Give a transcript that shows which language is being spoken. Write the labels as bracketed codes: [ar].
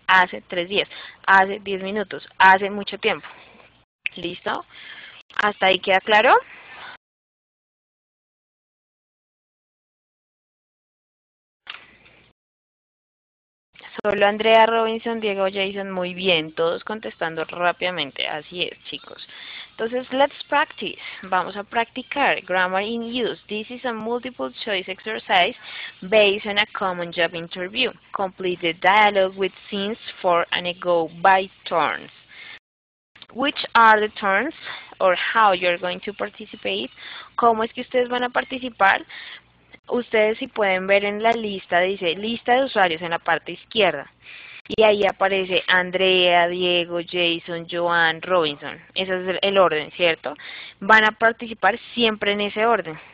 [es] Hace 3 días, hace 10 minutos, hace mucho tiempo. ¿Listo? ¿Hasta ahí queda claro? Solo Andrea, Robinson, Diego, Jason, muy bien, todos contestando rápidamente, así es, chicos. Entonces, [en] let's practice. [es] Vamos a practicar [en] grammar in use. This is a multiple choice exercise based on a common job interview. Complete the dialogue with since, for, and ago by turns. Which are the turns, or how you're going to participate? [es] ¿Cómo es que ustedes van a participar? Ustedes si pueden ver en la lista, dice lista de usuarios en la parte izquierda. Y ahí aparece Andrea, Diego, Jason, Joan, Robinson. Ese es el orden, ¿cierto? Van a participar siempre en ese orden.